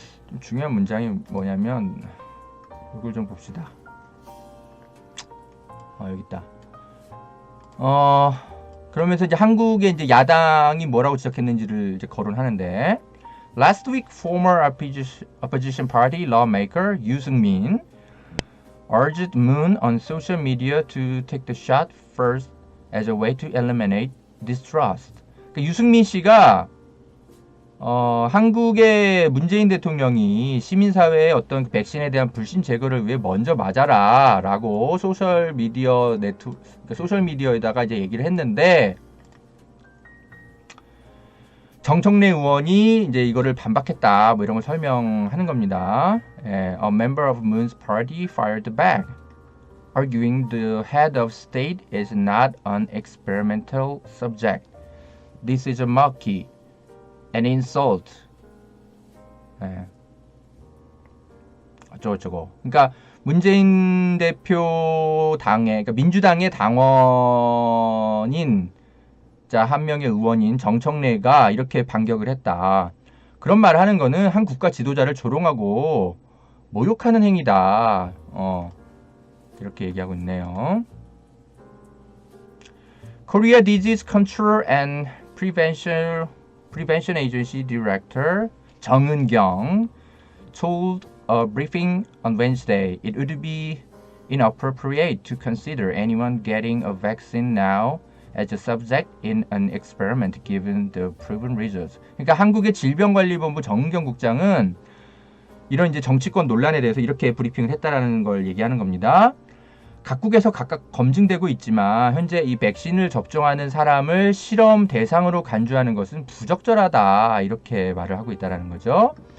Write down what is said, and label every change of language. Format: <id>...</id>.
<ko>좀 중요한 문장이 뭐냐면 이걸 좀 봅시다. 여기 있다. 그러면서 이제 한국의 이제 야당이 뭐라고 지적했는지를 이제 거론하는데</ko> <en>Last week, former opposition party lawmaker Yoo Seung-min urged Moon on social media to take the shot first as a way to eliminate distrust.</en> <ko>그러니까 유승민 씨가 한국의 문재인 대통령이 시민사회의 어떤 백신에 대한 불신 제거를 위해 먼저 맞아라 라고 소셜미디어에다가 이제 얘기를 했는데 정청래 의원이 이제 이거를 반박했다 뭐 이런 걸 설명하는 겁니다.</ko> <en>A member of Moon's party fired back, arguing the head of state is not an experimental subject. This is a mockery. an insult.</en> <ko>어쩌고저쩌고. 그러니까 문재인 대표 당의, 그러니까 민주당의 당원인 한 명의 의원인 정청래가 이렇게 반격을 했다. 그런 말을 하는 거는 한 국가 지도자를 조롱하고 모욕하는 행위다. 이렇게 얘기하고 있네요.</ko> <en>Korea Disease Control and Prevention Agency Director 정은경 told a briefing on Wednesday it would be inappropriate to consider anyone getting a vaccine now as a subject in an experiment given the proven results.</en> <ko>그러니까 한국의 질병관리본부 정은경 국장은 이런 이제 정치권 논란에 대해서 이렇게 브리핑을 했다라는 걸 얘기하는 겁니다. 각국에서 각각 검증되고 있지만 현재 이 백신을 접종하는 사람을 실험 대상으로 간주하는 것은 부적절하다 이렇게 말을 하고 있다라는 거죠.</ko>